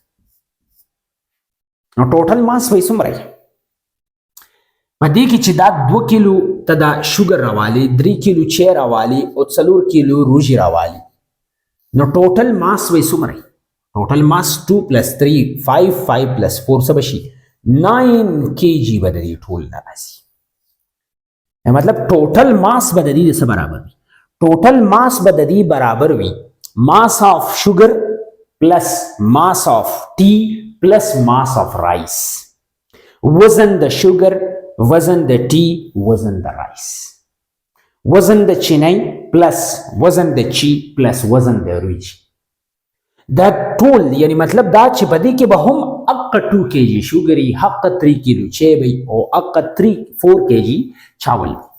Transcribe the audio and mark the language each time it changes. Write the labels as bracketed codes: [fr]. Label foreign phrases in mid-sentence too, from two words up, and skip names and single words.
[ps] نو [en] total mass [ps] وایي څومره یې؟ په دې کې چې دا 2 کیلو ته دا شوګر راوالی، 3 کیلو چای راوالی او 4 کیلو روژي راوالی، نو [en] total mass [ps] وایي څومره یې؟ [en] total mass [ps] 2 + 3 5 5 + 4 څه به شي؟ 9 kg به د دې ټول نه راځي. مطلب [en] total mass [ps] به د دې څه برابر وي؟ [en] total mass [ps] به د دې برابر وي [en] mass of sugar plus mass of tea plus mass of rice. [ps] وزن د شوګر، وزن د ټي، وزن د رایس، وزن د چینی پلس وزن د چی پلس وزن د روجي. دا ټول یعنی مطلب دا چې په دې کې به هم اقا 2 kg شوګري، حق 3 کیلو چای وي او اقا 4 kg چاول.